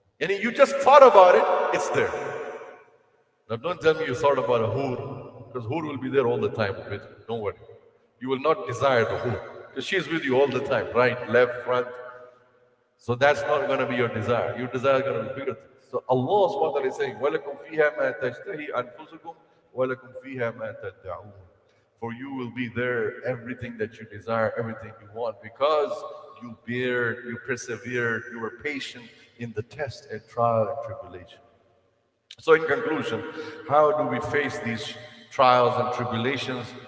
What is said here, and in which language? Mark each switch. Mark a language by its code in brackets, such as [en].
[en] And you just thought about it, it's there. Now don't tell me you thought about a hoor, because hoor will be there all the time with you. Don't worry. You will not desire the hoor, because she's with you all the time, right, left, front. So that's not going to be your desire. Your desire is going to be bigger things. So Allah subhanahu wa ta'ala is saying, [ar] وَلَكُمْ فِيهَا مَا تَشْتَهِي أَنفُسُكُمْ وَلَكُمْ فِيهَا مَا تَدَّعُونَ. [en] For you will be there, everything that you desire, everything you want, because you bear, you persevered, you were patient in the test and trial and tribulation. So in conclusion, how do we face these trials and tribulations?